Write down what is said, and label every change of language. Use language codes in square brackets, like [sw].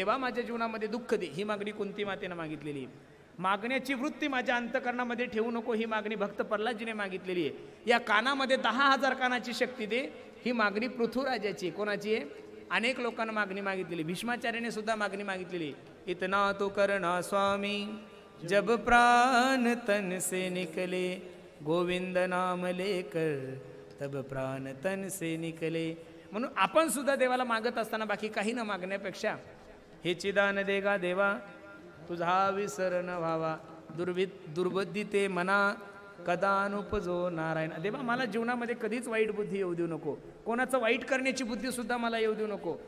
[mr] देवा माझ्या जीवनामध्ये दुःख दे. ही मागणी कुंती मातेनं मागितलेली. मागण्याची वृत्ती माझ्या अंतकरणामध्ये ठेवू नको. ही मागणी भक्त प्रल्हादजीने मागितलेली आहे. या कानामध्ये 10,000 कानाची शक्ती दे. ही मागणी पृथ्वीराजाची. कोणाची आहे? अनेक लोकांना मागणी मागितलेली. भीष्माचार्याने सुद्धा मागणी मागितलेली. [hi] इतना तो करना स्वामी जब प्राण तन से निकले गोविंद नाम लेकर तब प्राण तन से निकले. [mr] म्हणून आपण सुद्धा देवाला मागत असताना बाकी काही न मागण्यापेक्षा हे चिदान देगा देवा तुझा विसर न व्हावा दुर्बुद्धी ते मना कदानुपजो नारायण. देवा मला जीवनामध्ये कधीच वाईट बुद्धी येऊ देऊ नको. कोणाचं वाईट करण्याची बुद्धी सुद्धा मला येऊ देऊ नको.